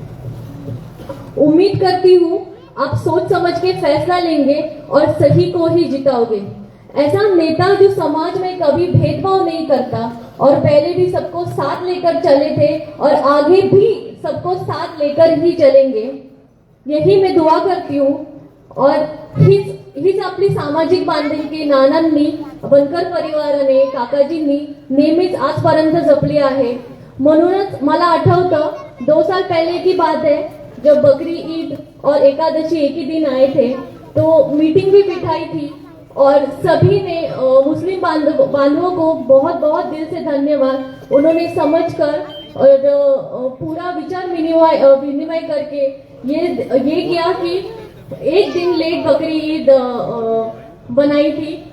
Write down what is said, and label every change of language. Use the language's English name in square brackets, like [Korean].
[Hindi] उम्मीद करती हूँ आप सोच समझ के फैसला लेंगे और सही को ही जिताओगे। ऐसा नेता जो समाज में कभी भेदभाव नहीं करता और पहले भी सबको साथ लेकर चले थे और आगे भी सबको साथ लेकर ही चलेंगे, यही मैं दुआ करती हूँ। [Marathi] और हीच आपली सामाजिक बांधिलकी नानांनी, बनकर परिवाराने, काकाजींनी नेहमीच आजपर्यंत जपली आहे। म्हणूनच मला आठवतं [Hindi] 2 साल पहले की बात है, जब बकरी ईद और एकादशी एक ही दिन आए थे, तो मीटिंग भी बिठाई थी और सभी ने मुस्लिम बांधवों को बहुत बहुत दिल से धन्यवाद। उन्होंने समझकर और पूरा विचार विनिमय करके ये किया कि एक दिन लेट बकरी ईद बनाई थी।